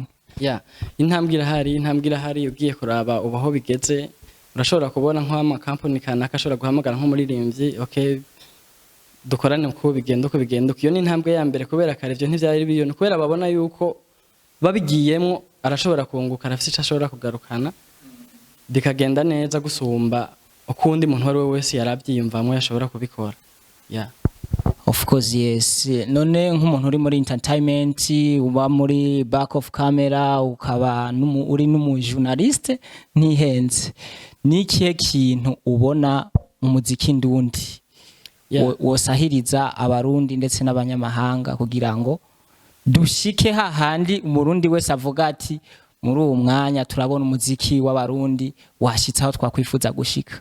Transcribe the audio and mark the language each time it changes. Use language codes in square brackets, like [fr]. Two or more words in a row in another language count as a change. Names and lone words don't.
[rn] Yeah, intambwe irahari ugiye kuraba ubaho bigeze urashobora kubona nko ama company kanaka ashobora guhamagara nko muririmbyi okay dukorane uko bigenda iyo ni intambwe ya mbere kubera kare ivyo ntivyari biyone kubera babona yuko babigiyemo arashobora kunguka arafise icyo ashobora kugarukana bikagenda neza gusumba ukundi muntu wari wese yarabyiyumvamo yashobora kubikora. [en] Yeah. Of course yes. [rn] None nk'umuntu uri muri entertainment uba muri [en] back of camera [rn] ukaba uri n'umujournaliste ntihenze nikihe kintu ubona mu muziki Indundi wosahiriza abarundi ndetse n'abanyamahanga kugira ngo dushike hahandi umurundi wese avuga ati muri uwo mwanya turabona umuziki w'abarundi washitsaho twakwifuza gushika?